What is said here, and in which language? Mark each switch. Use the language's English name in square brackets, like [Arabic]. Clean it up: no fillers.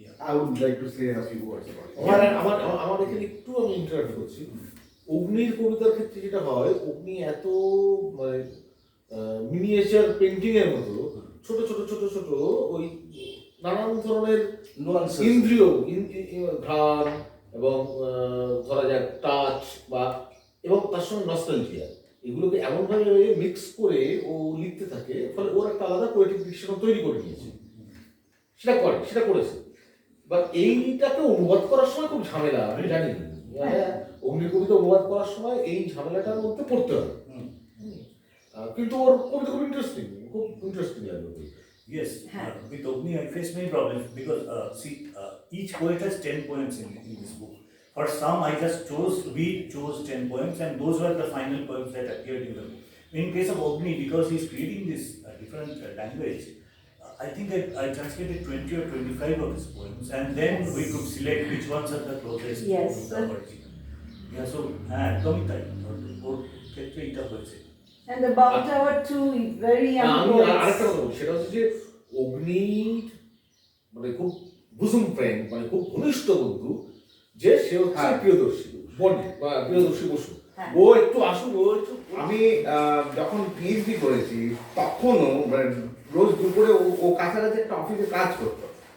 [English] I would like to say a few words about it. [Bangla] আমার এখানে একটু আমি ইন্টারাপ্ট করছি। অগ্নির কবিতার ক্ষেত্রে যেটা হয়, অগ্নি এত মানে মিনিয়েচার পেন্টিং এর মতো ছোট ছোট ছোট ছোট ওই নানান ধরনের [English] nuances. [Bangla] ইন্দ্রিয় ঘ্রাণ এবং ধরা যাক টাচ বা এবং তার সঙ্গে নস্টালজিয়া, এগুলোকে এমনভাবে মিক্স করে ও লিখতে থাকে, ফলে ওর একটা আলাদা পোয়েটিক দৃশ্যমান তৈরি করে নিয়েছে। সেটা করেছে। বা এইটাকে অনুবাদ করার সময় খুব ঝামেলা, আমি জানি অগ্নির কবিতা অনুবাদ করার সময় এই ঝামেলাটার মধ্যে পড়তে হবে। কিন্তু ওর কবিতা খুব ইন্টারেস্টিং লাগবে। [English] Yes, with Ogni I faced many problems because each poet has 10 poems in this book. For some we chose 10 poems and those were the final poems that appeared in the book. In case of Ogni, because he's creating this different language, I think I translated 20 or 25 of his poems and then we could select which ones are the closest to the original. Yeah, so [Bangla] একদমই তাই, ওর ক্ষেত্রে এটা হয়েছে। [English] And about our two very young [Bangla] আমি [English] poets. [Bangla] আরেকটা কথা বলছি, সেটা হচ্ছে যে অগ্নি মানে খুব বুজুম ফ্রেন্ড, মানে খুব ঘনিষ্ঠ বন্ধু, যে সে হচ্ছে প্রিয়দর্শী বসু। ও একটু আসুন, ও একটু। আমি যখন পিএইচডি করেছি তখনও মানে রোজ দুপুরে ও কাছাকাছি একটা অফিসে কাজ করতো।